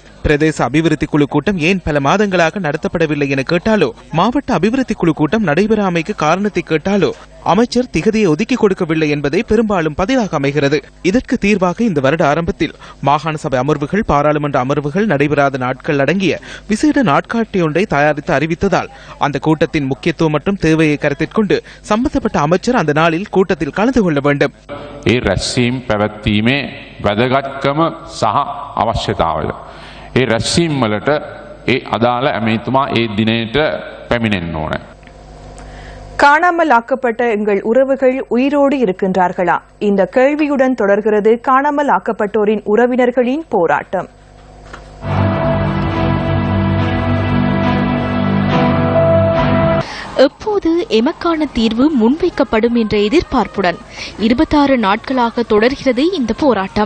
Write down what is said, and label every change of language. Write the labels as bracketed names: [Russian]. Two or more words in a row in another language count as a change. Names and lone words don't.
[Tamil] பிரதேச அபிவிருத்தி குழு கூட்டம் ஏன் பல மாதங்களாக நடத்தப்படவில்லை என கேட்டாலோ, மாவட்ட அபிவிருத்தி குழு கூட்டம் நடைபெறாமைக்கு காரணத்தை கேட்டாலோ, அமைச்சர் திகதியை ஒதுக்கி கொடுக்கவில்லை என்பதை பெரும்பாலும் பதிலாக அமைகிறது. இதற்கு தீர்வாக இந்த வருட ஆரம்பத்தில் மாகாண சபை அமர்வுகள், பாராளுமன்ற அமர்வுகள் நடைபெறாத நாட்கள் அடங்கிய விசேட நாட்காட்டி ஒன்றை தயாரித்து அறிவித்ததால் அந்த கூட்டத்தின் முக்கியத்துவம் மற்றும் தேவையை கருத்தில் கொண்டு சம்பந்தப்பட்ட அமைச்சர் அந்த நாளில் கூட்டத்தில் கலந்து கொள்ள வேண்டும். [Sinhala] රැස්වීම් පැවැත්වීමේ වැදගත්කම සහ අවශ්‍යතාවය. රැස්වීම් වලට අදාළ ඇමතිතුමා දිනයට පැමිණෙන්න ඕන. [Tamil] காணாமல் ஆக்கப்பட்ட எங்கள் உறவுகள் உயிரோடு இருக்கின்றார்களா? இந்த கேள்வியுடன் தொடர்கிறது காணாமல் ஆக்கப்பட்டோரின் உறவினர்களின் போராட்டம். எப்போது எமக்கான தீர்வு முன்வைக்கப்படும் என்ற எதிர்பார்ப்புடன் 26 நாட்களாக தொடர்கிறது இந்த போராட்டம்.